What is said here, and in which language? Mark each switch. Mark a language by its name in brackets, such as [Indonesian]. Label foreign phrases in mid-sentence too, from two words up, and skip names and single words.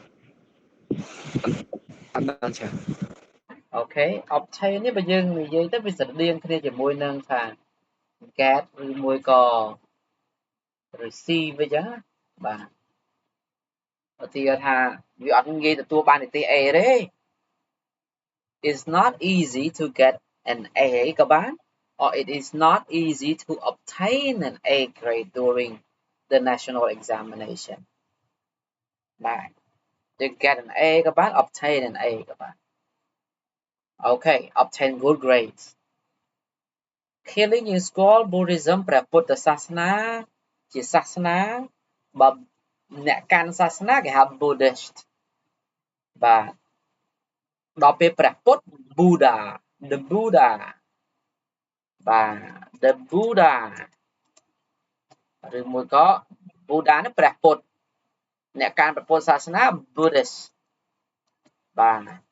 [Khmer] អត់ដល់ចា អូខេ obtain នេះបើយើងនិយាយទៅវាស្រដៀងគ្នាជាមួយនឹងថា get ឬមួយក៏ receive អញ្ចឹងបាទឧទាហរណ៍ថាវាអត់ងាយទទួលបាននិទេស A ទេ [English] It's not easy to get an A [Khmer] ក៏បាន [English] or it is not easy to obtain an A grade during the national examination បាទ you get an A [Khmer] ក៏បាន [English] obtain an A [Khmer] ក៏បានអូខេ [English] obtain good grades Killing [Khmer] យើងស្គាល់ [English] Buddhism [Khmer] ព្រះពុទ្ធសាសនាជាសាសនាបើអ្នកកាន់សាសនាគេហៅ Buddhist បាទដល់ពេលព្រះពុទ្ធ [English] Buddha the Buddha [Khmer] បាទ [English] the Buddha [Khmer] ឬមួយក៏ Buddha នេះព្រះពុទ្ធអ្នកកាន់ព្រះពុទ្ធសាសនា Buddhist បាទ